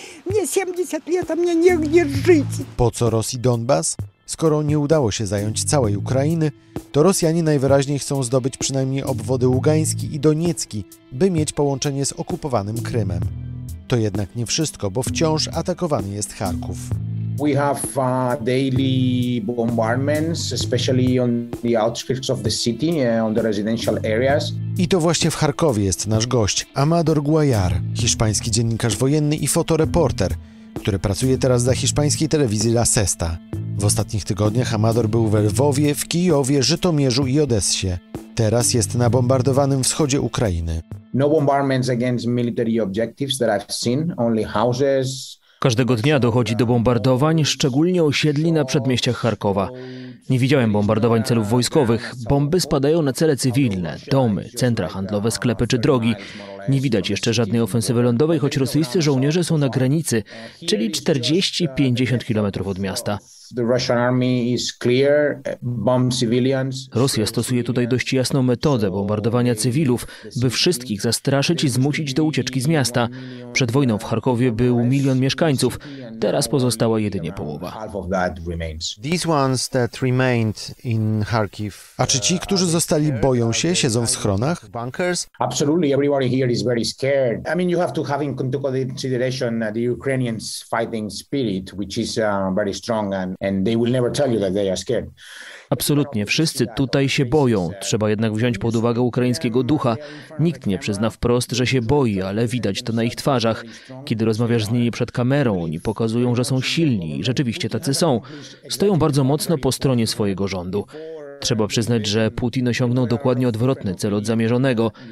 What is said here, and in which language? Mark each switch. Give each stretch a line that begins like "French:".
Russian: Mnie 70 lat, a mnie nigdzie żyć.
Polish: Po co Rosji Donbas? Skoro nie udało się zająć całej Ukrainy, to Rosjanie najwyraźniej chcą zdobyć przynajmniej obwody Ługański i Doniecki, by mieć połączenie z okupowanym Krymem. To jednak nie wszystko, bo wciąż atakowany jest Charków.
English: We have daily bombardments, especially on the outskirts of the city, on the residential areas.
Polish: I to właśnie w Charkowie jest nasz gość, Amador Guayar, hiszpański dziennikarz wojenny i fotoreporter, który pracuje teraz dla hiszpańskiej telewizji La Sexta. W ostatnich tygodniach Amador był we Lwowie, w Kijowie, Żytomierzu i Odessie. Teraz jest na bombardowanym wschodzie Ukrainy.
English: No bombardments against military objectives that I've seen, only houses.
Polish: Każdego dnia dochodzi do bombardowań, szczególnie osiedli na przedmieściach Charkowa. Nie widziałem bombardowań celów wojskowych. Bomby spadają na cele cywilne, domy, centra handlowe, sklepy czy drogi. Nie widać jeszcze żadnej ofensywy lądowej, choć rosyjscy żołnierze są na granicy, czyli 40-50 km od miasta.
English: the Russian army is clear, bomb civilians.
Polish: Rosja stosuje tutaj dość jasną metodę bombardowania cywilów, by wszystkich zastraszyć i zmusić do ucieczki z miasta. Przed wojną w Charkowie był 1 milion mieszkańców, teraz pozostała jedynie połowa.
English: These ones that remained in Kharkiv.
Polish: A czy ci, którzy zostali, boją się, siedzą w schronach?
English: Bunkers? Absolutely, everybody here is very scared. I mean, you have to have into consideration the Ukrainians' fighting spirit, which is very strong, and they will never tell you that they are scared.
Polish: Absolutnie, wszyscy tutaj się boją. Trzeba jednak wziąć pod uwagę ukraińskiego ducha. Nikt nie przyzna wprost, że się boi, ale widać to na ich twarzach. Kiedy rozmawiasz z nimi przed kamerą, oni pokazują, że są silni i rzeczywiście tacy są. Stoją bardzo mocno po stronie swojego rządu. Trzeba przyznać, że Putin osiągnął dokładnie odwrotny cel od zamierzonego.